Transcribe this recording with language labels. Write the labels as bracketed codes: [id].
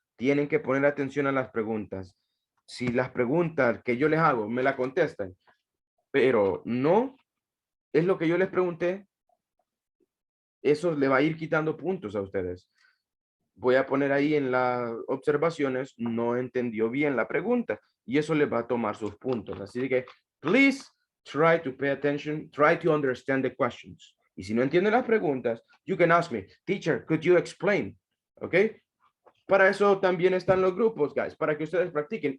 [es] Tienen que poner atención a las preguntas. Si las preguntas que yo les hago me la contestan, pero no es lo que yo les pregunté, eso le va a ir quitando puntos a ustedes. Voy a poner ahí en las observaciones, no entendió bien la pregunta, y eso le va a tomar sus puntos. Así que, [en] please try to pay attention, try to understand the questions. [es] Y si no entiende las preguntas, [en] you can ask me, teacher, could you explain? ¿Ok? [es] Para eso también están los grupos, guys, para que ustedes practiquen.